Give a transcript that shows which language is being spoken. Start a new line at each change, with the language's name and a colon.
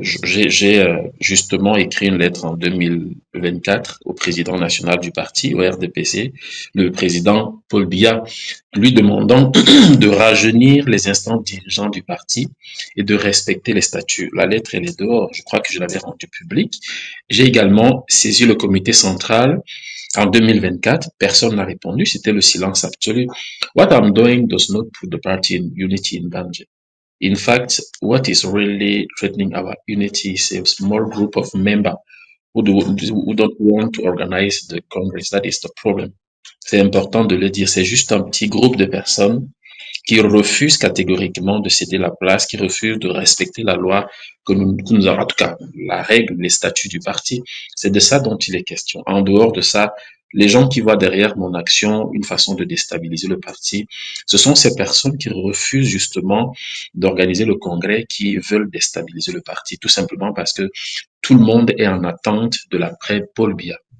French: J'ai justement écrit une lettre en 2024 au président national du parti, au RDPC, le président Paul Biya, lui demandant de rajeunir les instances dirigeants du parti et de respecter les statuts. La lettre, elle est dehors. Je crois que je l'avais rendue publique. J'ai également saisi le comité central en 2024. Personne n'a répondu. C'était le silence absolu.
English: What I'm doing does not put the party in unity in danger. In fact, what is really threatening our unity is a small group of members who don't want to organize the Congress. That is the problem.
French: C'est important de le dire. C'est juste un petit groupe de personnes qui refusent catégoriquement de céder la place, qui refusent de respecter la loi que nous avons, en tout cas, la règle, les statuts du parti. C'est de ça dont il est question. En dehors de ça, les gens qui voient derrière mon action une façon de déstabiliser le parti, ce sont ces personnes qui refusent justement d'organiser le congrès, qui veulent déstabiliser le parti, tout simplement parce que tout le monde est en attente de l'après Paul Biya.